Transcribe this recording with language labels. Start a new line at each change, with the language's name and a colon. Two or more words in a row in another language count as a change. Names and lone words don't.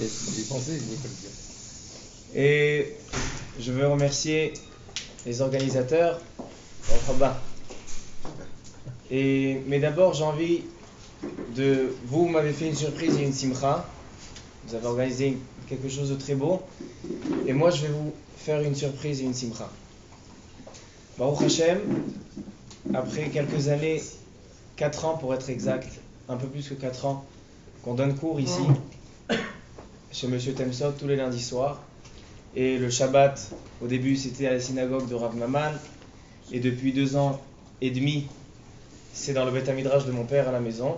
French: Et je veux remercier les organisateurs. Mais d'abord, j'ai envie de... Vous m'avez fait une surprise et une simcha. Vous avez organisé quelque chose de très beau. Et moi, je vais vous faire une surprise et une simcha.
Hebrew: ברוך השם,
French: après quelques années, 4 ans pour être exact, un peu plus que 4 ans, qu'on donne cours ici, chez Monsieur Temsot, tous les lundis soirs. Et le Shabbat, au début, c'était à la synagogue de Rav Maman. Et depuis 2 ans et demi, c'est dans le
Hebrew: בית מדרש
French: de mon père à la maison.